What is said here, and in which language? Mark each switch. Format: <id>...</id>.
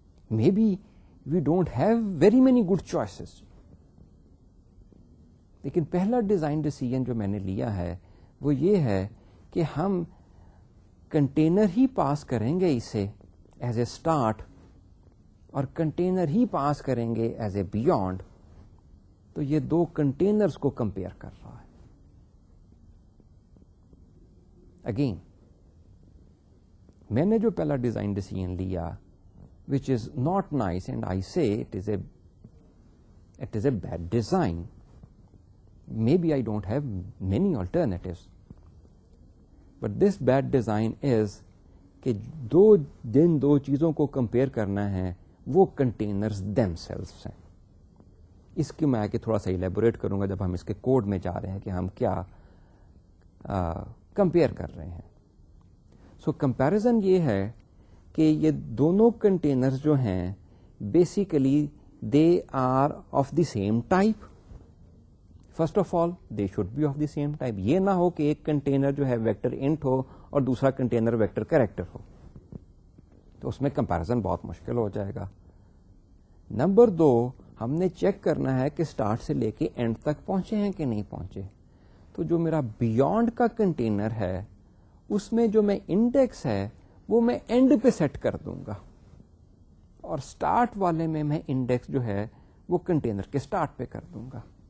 <en>maybe we don't have very many good choices,</en> <ur>لیکن پہلا design decision جو میں نے لیا ہے وہ یہ ہے کہ ہم کنٹینر ہی پاس کریں گے اسے ایز اے اسٹارٹ, اور کنٹینر ہی پاس کریں گے ایز اے بیونڈ. تو یہ دو کنٹینرز کو کمپیئر کر رہا ہے. اگین میں نے جو پہلا ڈیزائن ڈیسیژن لیا</ur> <en>which is not nice, and I say it is a bad design. Maybe I don't have many alternatives, but this bad design is</en> <ur>کہ جن دو چیزوں کو کمپیئر کرنا ہے وہ کنٹینرز</ur> <en>themselves ہیں.</en> <ur>اس کی میں آگے تھوڑا سا الیبوریٹ کروں گا جب ہم اس کے کوڈ میں جا رہے ہیں کہ ہم کیا کمپیئر کر رہے ہیں. سو کمپیرزن یہ ہے کہ یہ دونوں کنٹینرز جو ہیں</ur> <en>Basically they are of the same type. First of all they should be of the same type.</en> <ur>یہ نہ ہو کہ ایک کنٹینر جو ہے ویکٹر انٹ ہو اور دوسرا کنٹینر ویکٹر کریکٹر ہو, تو اس میں کمپیرزن بہت مشکل ہو جائے گا. نمبر 2, ہم نے چیک کرنا ہے کہ اسٹارٹ سے لے کے اینڈ تک پہنچے ہیں کہ نہیں پہنچے. تو جو میرا بیونڈ کا کنٹینر ہے اس میں جو میں انڈیکس ہے وہ میں اینڈ پہ سیٹ کر دوں گا, اور اسٹارٹ والے میں انڈیکس جو ہے وہ کنٹینر کے اسٹارٹ پہ کر دوں گا.</ur>